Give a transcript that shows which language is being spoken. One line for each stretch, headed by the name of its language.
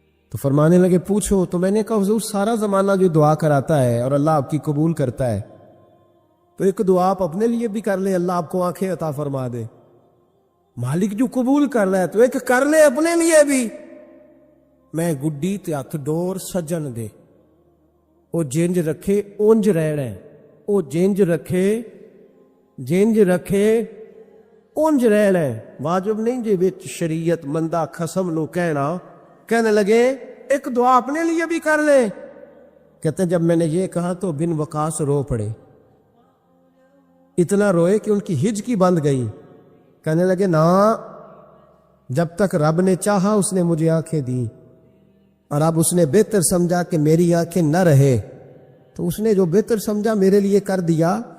Urdu: تو فرمانے لگے پوچھو. تو میں نے کہا حضور سارا زمانہ جو دعا کراتا ہے اور اللہ آپ کی قبول کرتا ہے, تو ایک دعا آپ اپنے لیے بھی کر لیں, اللہ آپ کو آنکھیں عطا فرما دے. مالک جو قبول کر رہا ہے تو ایک کر لے اپنے لیے بھی.
Punjabi: میں گڈی تے ہتھ ڈور سجن دے, او جنج رکھے اونج رہنا, او جنج رکھے جنج رکھے اونج رہنا. واجب نہیں جی وچ شریعت مندہ خصم نو کہنا.
Urdu: کہنے لگے ایک دعا اپنے لیے بھی کر لے. کہتے ہیں جب میں نے یہ کہا تو بن وقاص رو پڑے, اتنا روئے کہ ان کی ہج کی بند گئی. کہنے لگے نا, جب تک رب نے چاہا اس نے مجھے آنکھیں دی, اور اب اس نے بہتر سمجھا کہ میری آنکھیں نہ رہے, تو اس نے جو بہتر سمجھا میرے لیے کر دیا.